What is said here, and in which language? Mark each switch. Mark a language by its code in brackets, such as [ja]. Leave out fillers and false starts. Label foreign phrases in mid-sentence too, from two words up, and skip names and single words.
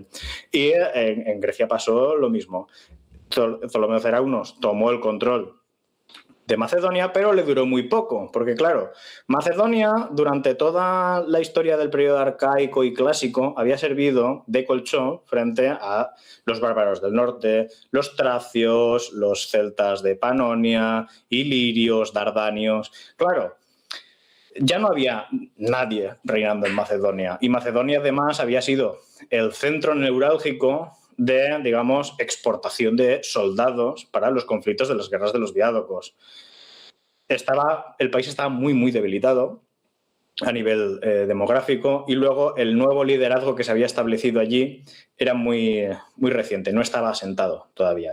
[es] Y en Grecia pasó lo mismo. Ptolomeo Ceraunos tomó el control de Macedonia, pero le duró muy poco, porque claro, Macedonia durante toda la historia del periodo arcaico y clásico había servido de colchón frente a los bárbaros del norte, los tracios, los celtas de Panonia, ilirios, dardanios. Claro, ya no había nadie reinando en Macedonia, y Macedonia además había sido el centro neurálgico de, digamos, exportación de soldados para los conflictos de las guerras de los diádocos. El país estaba muy, muy debilitado a nivel demográfico, y luego el nuevo liderazgo que se había establecido allí era muy, muy reciente, no estaba asentado todavía.